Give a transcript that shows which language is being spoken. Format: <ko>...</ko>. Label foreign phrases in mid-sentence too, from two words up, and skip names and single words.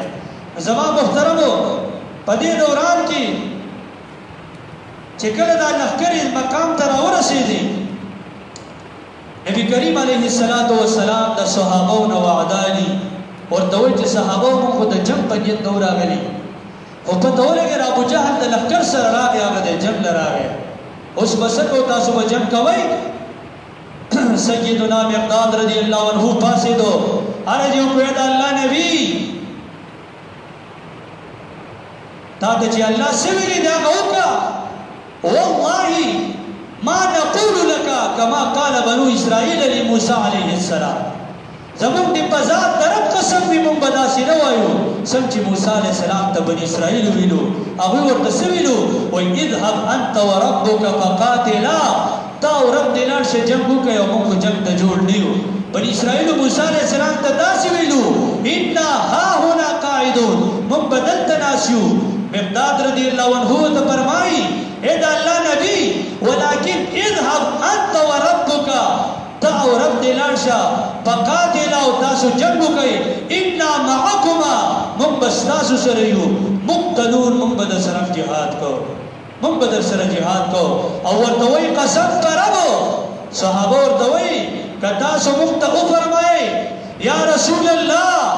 <ps>زما محترمو په دې دوران کې چې کله دا لښکرې مقام ته راورسېدې نبی کریم</ps> <ar>علیه السلام</ar> <ps>د صحابو نه وعده دي ورته وایي چې صحابو موږ خو د جنګ په نیت نه راغلي خو پته ولګېږي ابو جهل د لښکر سره راغی هغه د جنګ له راغی اوس به څه کوو تاسو به جنګ کوئ سیدنا مقداد</ps> <ar>رضی الله عنه</ar> <ps>پاسېدو عرض یې وکړه د الله نبي تا ته چې الله څه ویلي دی هغه وکړه</ps> <ar>والله ما نقول لك كما قال بنو اسرائيل لموسى عليه السلام</ar> <ps>زمون دی په ذات درب قسم دی مونږ به داسې نه وایو څنګه چې موسی</ps> <ar>علیه السلام</ar> <ps>ته بني اسرائیل ویلو هغوی ورته څه ویلو وایي</ps> <ar>اذهب انت وربک فقاتلا</ar> <ps>تا او رب دې لاړ شئ جنګ وکړئ او موږ خو جنګ ته جوړ نه یو بني اسرائیلو موسی</ps> <ar>علیه السلام</ar> <ps>ته داسې ویلو</ps> <ar>انا هاهنا قاعدون</ar> <ps>موږ به دلته ناست یو مقداد</ps> <ar>رضی الله عنه</ar> <ps>ته فرمایي اے د الله نبي</ps> <ar>ولكن اذهب انت وربک</ar> <ps>تا او رب دې لاړ شه فقاتلا او تاسو جنګ وکئ</ps> <ar>انا معکما</ar> <ps>موږ به ستاسو سره یو مقتلون موږ به در سره جهاد کوو موږ به در سره جهاد کوو او ورته وایي قسم په ربو صحابه ورته وایي که تاسو موږ ته وفرمایئ</ps> <ar>یا رسول الله</ar>